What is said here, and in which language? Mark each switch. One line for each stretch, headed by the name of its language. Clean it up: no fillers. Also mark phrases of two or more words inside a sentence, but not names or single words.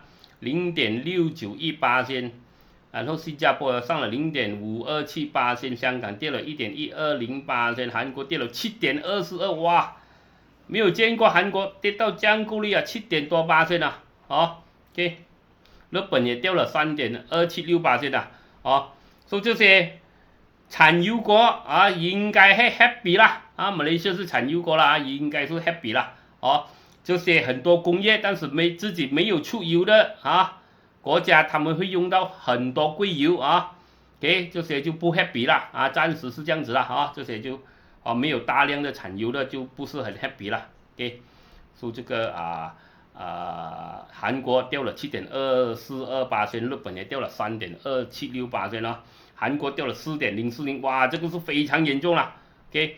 Chinese: ，0.6918，然後新加坡上了0.5278，香港跌了1.1208，韓國跌了7.22，哇，沒有見過韓國跌到這樣夠力啊，7點多%啊，OK， 日本也掉了3.276%啊，所以這些產油國啊，應該是 happy 啦。馬來西亞是產油國啦，應該是 happy 啦。這些很多工業，但是自己沒有出油的國家，他們會用到很多貴油OK， 這些就不 happy 啦暫時是這樣子啦這些就沒有大量的產油的就不是很 happy 啦。OK， 所以這個韓國掉了7.242%，日本也掉了3.276%韓國掉了4.040，哇，這個是非常嚴重了。OK。